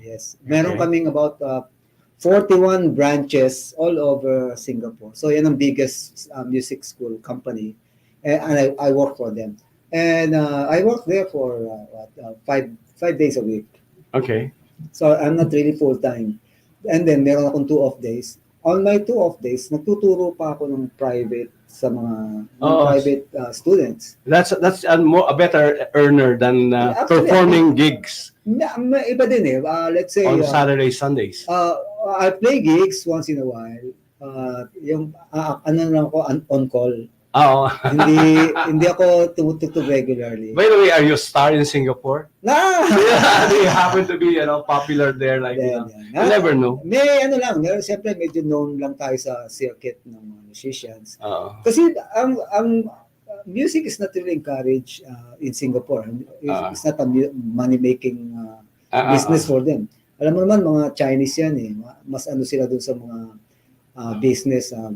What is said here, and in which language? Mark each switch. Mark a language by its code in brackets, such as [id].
[en] Yes. [tl] Meron kaming [en] about 41 branches all over Singapore. So yan ang biggest music school company. And I work for them. And I work there for 5 days a week. Okay. So I'm not really full-time. [tl] And then meron akong 2 off days. On my 2 off days, nagtuturo pa ako ng private sa mga private students. [en] That's a better earner than Actually, performing gigs [tl] Iba din eh. [en] Let's say on Saturdays, Sundays. I play gigs once in a while. [tl] Yung ano lang ako on call. Oh. hindi ako tumutugtog regularly. [en] By the way, are you a star in Singapore? Na! Do you happen to be, popular there? Like, you never know. [tl] May ano lang, siyempre medyo known lang tayo sa circuit ng mga musicians. [en] Kasi ang music is not really encouraged in Singapore. It's not a money-making business for them. [tl] Alam mo naman, mga Chinese yan eh. Mas ano sila dun sa mga business